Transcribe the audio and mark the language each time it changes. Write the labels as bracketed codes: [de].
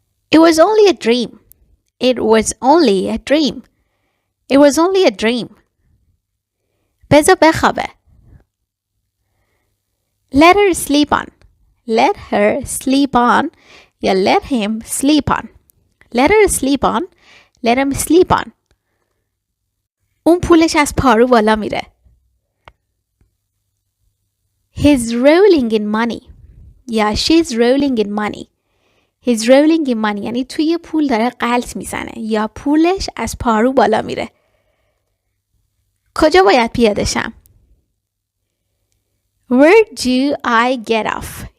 [en] It was only a dream. It was only a dream. It was only a dream. [fa] بذار بخوابه. [en] Let her sleep on. Let her sleep on [fa] یا [en] let him sleep on. Let her sleep on. Let him sleep on. [fa] اون پولش از پارو بالا میره. [en] He's rolling in money. [fa] یا [en] she's rolling in money. He's rolling in money [fa] یعنی توی پول داره غلط میزنه یا پولش از پارو بالا میره. کجا باید پیاده شم؟ [en] Where do I get off?